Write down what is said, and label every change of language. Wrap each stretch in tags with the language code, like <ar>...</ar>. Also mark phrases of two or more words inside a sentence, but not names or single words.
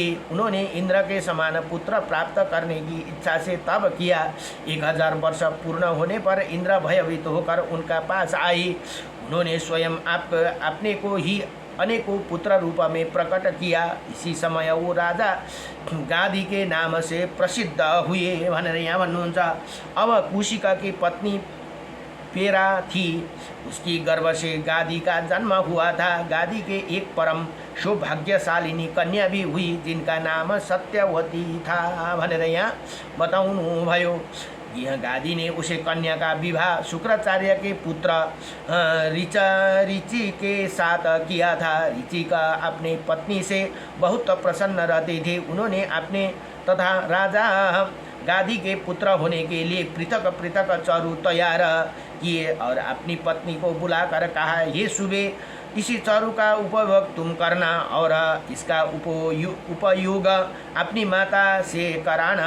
<hi>उन्होंने इंद्र के समान पुत्र प्राप्त करने की इच्छा से तब किया। 1000 वर्ष पूर्ण होने पर इंद्र भयभीत होकर उनका पास आए। उन्होंने स्वयं अपने को ही अनेकों पुत्र रूप में प्रकट किया। इसी समय वो राजा गादी के नाम से प्रसिद्ध हुए</hi> <ne>भनेर यहाँ भन्नुहुन्छ।</ne> <hi>अब कुशिका की पत्नी पेरा थी, उसकी गर्भ से गादी का जन्म हुआ था। गादी के एक परम सौभाग्यशालिनी कन्या भी हुई जिनका नाम सत्यवती था</hi> <ne>भनेर यहाँ बताउनु भयो।</ne> <hi>यह गादी ने उसे कन्या का विवाह शुक्राचार्य के पुत्र ऋचि के साथ किया था। ऋचि का अपने पत्नी से बहुत प्रसन्न रहते थे। उन्होंने अपने तथा राजा गादी के पुत्र होने के लिए पृथक पृथक चरु तैयार किए और अपनी पत्नी को बुलाकर कहा, ये सुबह इसी चरु का उपभोग तुम करना और इसका उपयोग अपनी माता से कराना।</hi>